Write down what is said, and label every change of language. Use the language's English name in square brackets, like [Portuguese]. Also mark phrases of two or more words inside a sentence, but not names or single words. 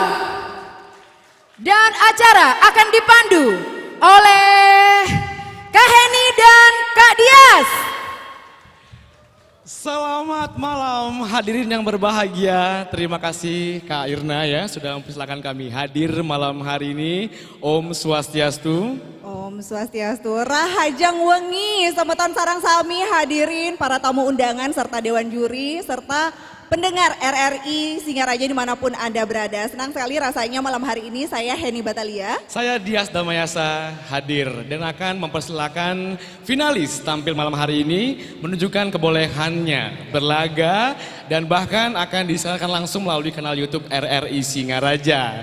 [Indonesian] Dan acara akan dipandu oleh Kak Heni dan Kak Dias. Selamat malam hadirin yang berbahagia. Terima kasih Kak Irna ya sudah mempersilahkan kami hadir malam hari ini. [Sanskrit] Om Swastiastu. Om Swastiastu. [Balinese] Rahajang wengi, [Indonesian] sambutan [Balinese] sarang sami [Indonesian] hadirin para tamu undangan serta dewan juri serta pendengar RRI Singaraja dimanapun Anda berada. Senang sekali rasanya malam hari ini saya Heni Batalia. Saya Dias Damayasa hadir dan akan mempersilakan finalis tampil malam hari ini menunjukkan kebolehannya berlaga dan bahkan akan disiarkan langsung melalui kanal YouTube RRI Singaraja.